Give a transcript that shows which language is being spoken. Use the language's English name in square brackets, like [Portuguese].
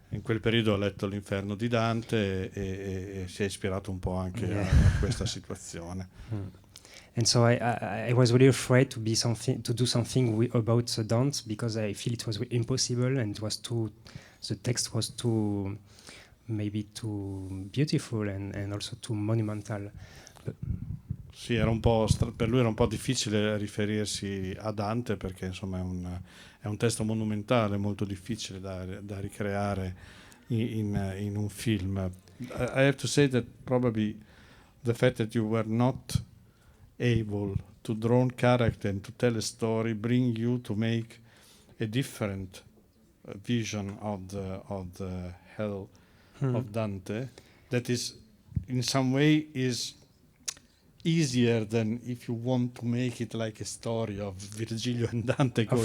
[Italian] in quel periodo ho letto l'Inferno di Dante e si è ispirato un po' anche a questa situazione. [English] And so I was really afraid to do something about Dante, because I feel it was impossible, and it was the text was maybe too beautiful and also too monumental. [Italian] Sì, era un po' per lui era un po' difficile riferirsi a Dante, perché insomma è un testo monumentale, molto difficile da ricreare in un film. [English] I have to say that probably the fact that you were not able to draw a character and to tell a story bring you to make a different vision of the hell of Dante, that is in some way is easier than if you want to make it like a story of Virgilio and Dante going